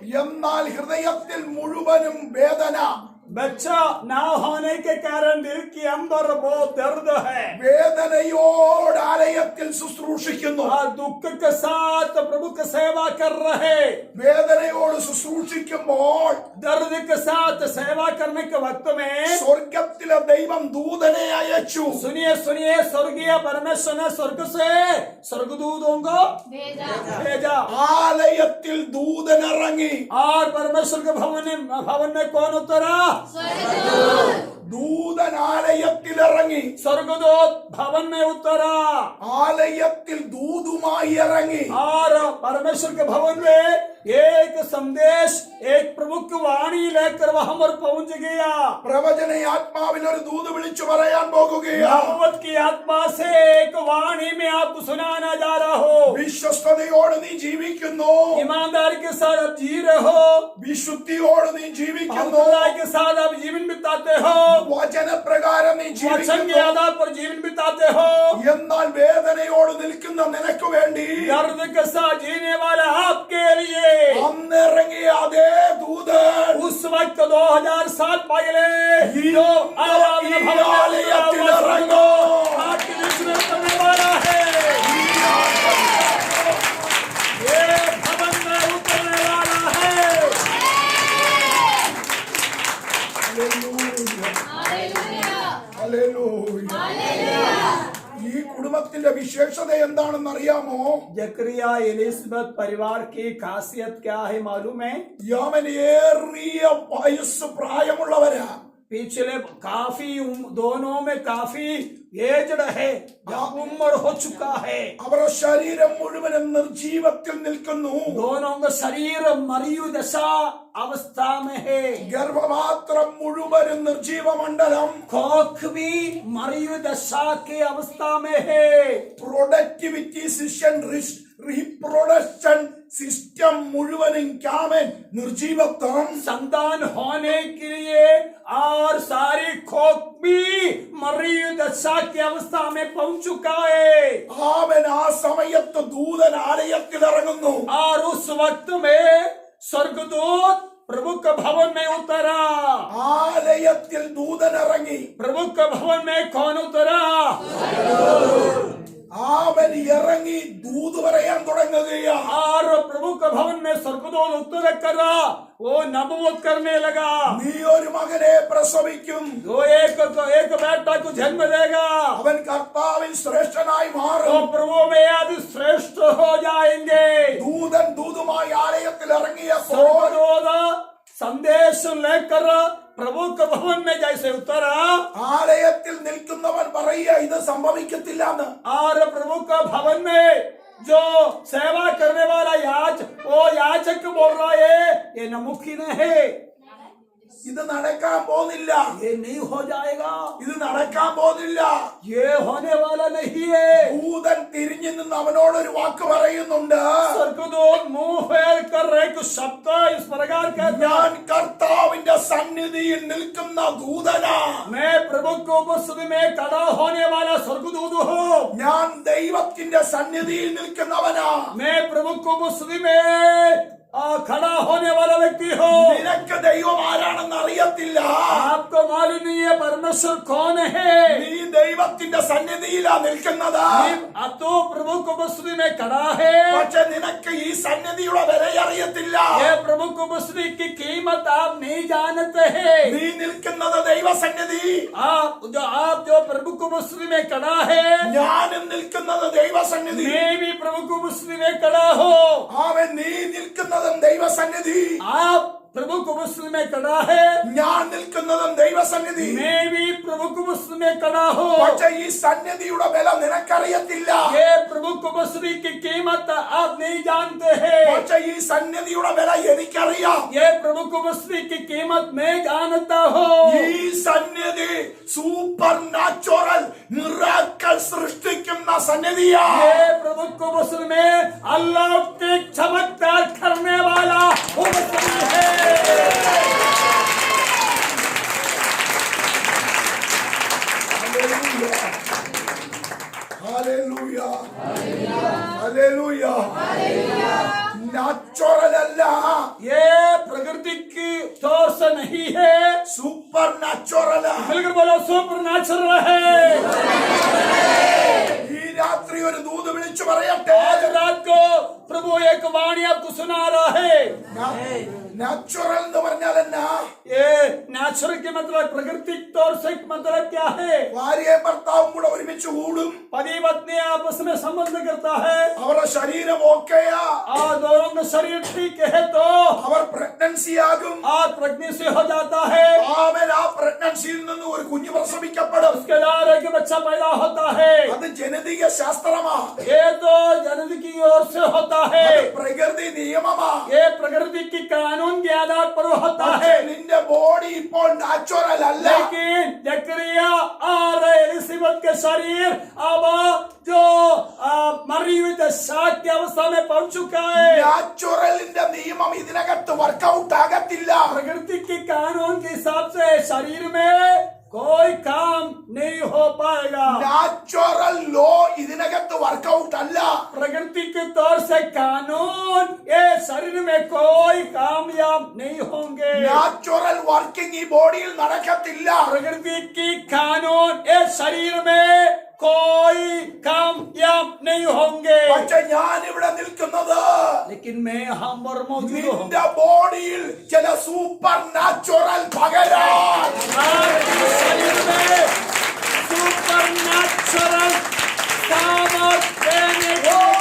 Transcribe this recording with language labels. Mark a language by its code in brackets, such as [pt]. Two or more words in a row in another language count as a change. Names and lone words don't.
[ml] എന്നാൽ ഹൃദയത്തിൽ മുഴുവനും വേദന. [hi] बच्चा ना होने के कारण दिल के अंदर बहुत दर्द है [ml] വേദനയോട് ആലയത്തിൽ ശുശ്രൂഷിക്കുന്നു. [hi] और दुख के साथ प्रभु की सेवा कर रहे [ml] വേദനയോട് ശുശ്രൂഷിക്കുമ്പോൾ [hi] दर्द के साथ सेवा करने के वक्त में [ml] സ്വർഗത്തിലെ ദൈവം ദൂതനെ അയച്ചു. [hi] सुनिए सुनिए स्वर्गीय परमेश्वर ने स्वर्ग से स्वर्गदूतों को भेजा [ml] ആലയത്തിൽ ദൂതൻ ഇറങ്ങി. [hi] और परमेश्वर के भवन में कौन उतरा [ml] ദൂതൻ ആലയത്തിൽ ഇറങ്ങി. [hi] स्वर्गदूत भवन में उतरा [ml] ആലയത്തിൽ ദൂതുമായി ഇറങ്ങി. [hi] और परमेश्वर के भवन में एक संदेश एक प्रभु की वाणी लेकर वहां पर पहुंच गया [ml] പ്രവചന ആത്മാവിൽ ഒരു ദൂത് വിളിച്ചു പറയാൻ പോകുകയാണ്. [hi] नबूवत की आत्मा से एक वाणी में आपको सुनाना जा रहा हो [ml] വിശ്വസ്തയോട് നീ ജീവിക്കുന്നു. [hi] ईमानदारी के साथ आप जी रहे हो [ml] വിശുദ്ധിയോട് നീ ജീവിക്കുന്നു. [hi] खुदाई के साथ आप जीवन बिताते हो [ml] വചനപ്രകാരം നീ [hi] वचन के [ml] ജീവിക്കുന്നു. [hi] आधार पर जीवन बिताते हो [ml] എന്നാൽ വേദനയോട് നിൽക്കുന്ന നിനക്ക് വേണ്ടി [hi] दर्द के साथ जीने वाला आपके लिए [ml] അന്നിറങ്ങിയ അതേ ദൂതൻ [hi] उस वक्त 2000 साल पहले जो आराधना भवन में आपके बीच में उतरने वाला है ये भवन में उतरने वाला है [ml] ഹല്ലേലൂയ. ഈ കുടുംബത്തിന്റെ വിശേഷത എന്താണെന്ന് അറിയാമോ? [hi] जकरिया एलिसबेथ परिवार की खासियत क्या है मालूम है [ml] യാമനേറിയ വയസ്സ് പ്രായമുള്ളവരാ. [hi] पिछले काफी दोनों में काफी एजड है उम्र हो चुका है [ml] അവരുടെ ശരീരം മുഴുവനും നിർജീവത്തിൽ നിൽക്കുന്നു. [hi] दोनों का शरीर मरियु दशा अवस्था में है [ml] ഗർഭപാത്രം മുഴുവനും നിർജീവമണ്ഡലം. [hi] कोख भी मरियु दशा की अवस्था में है [en] productivity reproduction system [ml] മുഴുവനും ക്യാമൻ നിർജീവത്വം. [hi] संतान होने के लिए और सारी खोख भी मरियु दशा की अवस्था में पहुंच चुका है [ml] അവൻ ആ സമയത്ത് ദൂതൻ ആലയത്തിൽ ഇറങ്ങുന്നു. [hi] और उस वक्त में स्वर्गदूत प्रभु के भवन में उतरा [ml] ആലയത്തിൽ ദൂതൻ ഇറങ്ങി. [hi] प्रभु के भवन में कौन उतरा [ml] അവൻ ഇറങ്ങി ദൂത് പറയാൻ തുടങ്ങുകയാണ്. [hi] और प्रभु के भवन में स्वर्गदूत उतर करा वो नबूवत करने लगा [ml] നീ ഒരു മകനെ പ്രസവിക്കും. [hi] वो एक बेटा को जन्म देगा [ml] അവൻ കർത്താവിൽ ശ്രേഷ്ഠനായി तो മാറും. [hi] प्रभु में आदि श्रेष्ठ हो जाएंगे [ml] ദൂതൻ ദൂതുമായി ആലയത്തിൽ ഇറങ്ങിയപ്പോൾ [hi] स्वर्गदूत संदेश लेकर प्रभु के भवन में जैसे उतरा [ml] ആലയത്തിൽ നിൽക്കുന്നവൻ പറയുക ഇത് സംഭവിക്കത്തില്ലെന്ന്. [hi] और प्रभु के भवन में जो सेवा करने वाला वो याचक बोल रहा है ये नमुमकिन है [ml] ഇത് നടക്കാൻ പോകുന്നില്ല. [hi] ये नहीं हो जाएगा [ml] ഇത് നടക്കാൻ പോകുന്നില്ല. [hi] ये होने वाला नहीं है [ml] ദൂതൻ തിരിഞ്ഞു നിന്ന് അവനോടൊരു വാക്ക് പറയുന്നുണ്ട്. [hi] स्वर्गदूत मुंह फेर कर एक शब्द इस प्रकार कहता [ml] ഞാൻ കർത്താവിന്റെ സന്നിധിയിൽ നിൽക്കുന്ന ദൂതനാ. [hi] मैं प्रभु को उपस्थिति में खड़ा होने वाला स्वर्गदूत हूँ [ml] ഞാൻ ദൈവത്തിന്റെ സന്നിധിയിൽ നിൽക്കുന്നവനാ. [hi] मैं प्रभु को उपस्थिति में खड़ा होने वाला व्यक्ति हो [ml] നിനക്ക് ദൈവം ആരാണെന്ന് അറിയത്തില്ല. [hi] आपको मालूम नहीं है परमेश्वर कौन है [ml] നീ ദൈവത്തിന്റെ സന്നിധിയിലാ നിൽക്കുന്നത്. [hi] अब तो प्रभु को उपस्थिति में खड़ा है [ml] പക്ഷെ നിനക്ക് ഈ സന്നിധിയുടെ വില അറിയത്തില്ല. [hi] ये प्रभु को उपस्थिति की कीमत आप नहीं जानते हैं [ml] നീ നിൽക്കുന്നത് ദൈവസന്നിധി. [hi] आप जो प्रभु को उपस्थिति में खड़ा है [ml] ഞാനും നിൽക്കുന്നത് ദൈവസന്നിധി. [hi] मैं भी प्रभु को उपस्थिति में खड़ा हो [ml] അവൻ നീ നിൽക്കുന്നതും ദൈവസന്നിധി. [hi] आप प्रभु को उपस्थिति में खड़ा है [ml] ഞാൻ നിൽക്കുന്നതും ദൈവസന്നിധി. [hi] मैं भी प्रभु को उपस्थिति में खड़ा हो [ml] പക്ഷെ ഈ സന്നിധിയുടെ വില നിനക്കറിയത്തില്ല. [hi] ये प्रभु को उपस्थिति की कीमत आप नहीं जानते हैं [ml] പക്ഷെ ഈ സന്നിധിയുടെ വില എനിക്കറിയാം. [hi] ये प्रभु को उपस्थिति की कीमत मैं जानता हूँ [ml] ഈ സന്നിധി [en] super natural miracle [ml] സൃഷ്ടിക്കുന്ന സന്നിധിയാ. [hi] ये प्रभु को उपस्थिति में अलौकिक चमत्कार करने वाला उपस्थिति है [ml] ഹല്ലേലൂയ. ഹല്ലേലൂയ. നാച്ചുറൽ അല്ല. [hi] ये प्रकृति की तौर से नहीं है [en] super natural [hi] मिलकर बोलो [en] super natural [hi] है। [ml] ഈ രാത്രി ഒരു ദൂത് വിളിച്ചു പറയട്ടെ. [hi] आज रात को प्रभु एक वाणी आपको सुना रहा है। [ml] नेचुरल എന്ന് പറഞ്ഞാൽ എന്നാ? [hi] ये नेचुरल के मतलब प्राकृतिक तौर से मतलब क्या है? [ml] ഭാര്യയും ഭർത്താവും കൂടെ ഒരുമിച്ച് കൂടും. [hi] पति पत्नी आपस में संबंध करता है [ml] അവരുടെ ശരീരം ഓക്കെയാ. [hi] और दोनों का शरीर ठीक है तो [ml] അവർ പ്രഗ്നൻസി ആകും. [hi] और प्रेगनेंसी हो जाता है। [ml] ആമേൻ. ആ പ്രഗ്നൻസിയിൽ നിന്ന് ഒരു കുഞ്ഞ് പ്രസവിക്കപ്പെടും. [hi] उसके द्वारा एक बच्चा पैदा होता है। [ml] അത് ജനിതക ശാസ്ത്രമാ. [hi] ये तो जन्म की ओर से होता है। [ml] അത് പ്രകൃതി നിയമമാ. [hi] ये प्रकृति की कानून के आधार पर होता है। [ml] നിന്റെ ബോഡി ഇപ്പോൾ നാച്ചുറൽ അല്ല. [hi] लेकिन जकरिया और एलिसबेथ के शरीर अब जो मरी हुई दशा की अवस्था में पहुंच चुका है। [ml] നാച്ചുറലിന്റെ നിയമം ഇതിനകത്ത് വർക്കൗട്ട് ആകത്തില്ല. [hi] प्रकृति के कानून के हिसाब से शरीर में कोई काम नहीं हो पाएगा। [en] natural law [ml] ഇതിനകത്ത് വർക്കൗട്ട് അല്ല. [hi] प्रकृति के तौर से कानून ये शरीर में कोई कामयाब नहीं होंगे। [en] natural working [ml] ഈ ബോഡിയിൽ നടക്കത്തില്ല. [hi] प्रकृति की कानून ये शरीर में कोई कामयाब नहीं होंगे। [ml] പക്ഷെ ഞാൻ ഇവിടെ നിൽക്കുന്നത് [hi] लेकिन मैं हम पर मौजूद हूँ। [ml] നിന്റെ ബോഡിയിൽ ചില [en] super natural [ml] പകരാൻ [hi] आपके शरीर में [en] super natural [hi] सामर्थ देने को